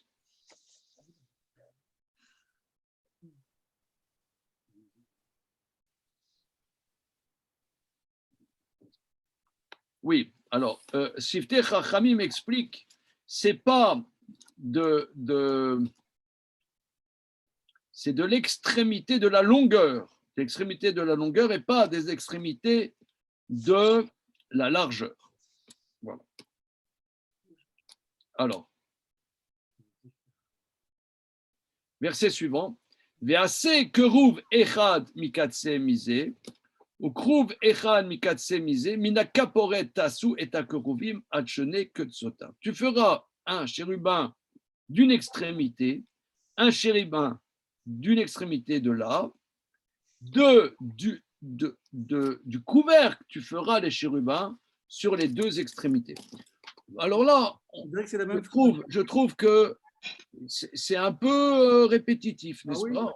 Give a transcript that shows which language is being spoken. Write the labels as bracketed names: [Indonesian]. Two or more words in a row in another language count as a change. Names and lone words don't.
[French] Oui, alors, Sifteh Chachamim m'explique, c'est pas c'est de l'extrémité de la longueur. L'extrémité de la longueur et pas des extrémités de la largeur. Voilà. Alors, verset suivant. [Hebrew] ועשה כרוב אחד מקצה מזה. וכרוב אחד מקצה מזה. מן הכפרת תעשו את הכרבים על שני קצותיו. [French] Tu feras un chérubin d'une extrémité un chérubin d'une extrémité de là, du couvercle, tu feras les chérubins sur les deux extrémités. Alors là, je trouve que c'est un peu répétitif, n'est-ce pas?